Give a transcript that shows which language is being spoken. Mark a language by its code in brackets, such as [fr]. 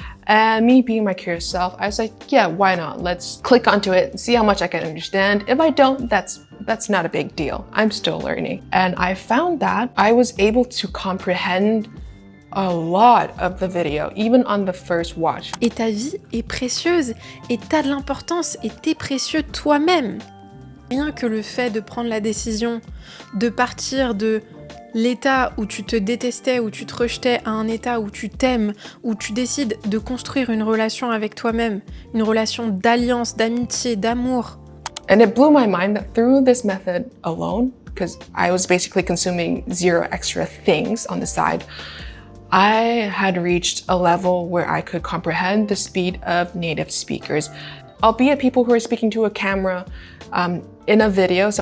[en] And me being my curious self, I was like, yeah, why not? Let's click onto it and see how much I can understand. If I don't, that's not a big deal. I'm still learning. And I found that I was able to comprehend a lot of the video, even on the first watch. [fr] Et ta vie est précieuse, et t'as de l'importance, et t'es précieux toi-même. Rien que le fait de prendre la décision de partir de l'état où tu te détestais, où tu te rejetais, à un état où tu t'aimes, où tu décides de construire une relation avec toi-même, une relation d'alliance, d'amitié, d'amour. [en] And it blew my mind that through this method alone, because I was basically consuming 0 extra things on the side, I had reached a level where I could comprehend the speed of native speakers, albeit people who are speaking to a camera in a video.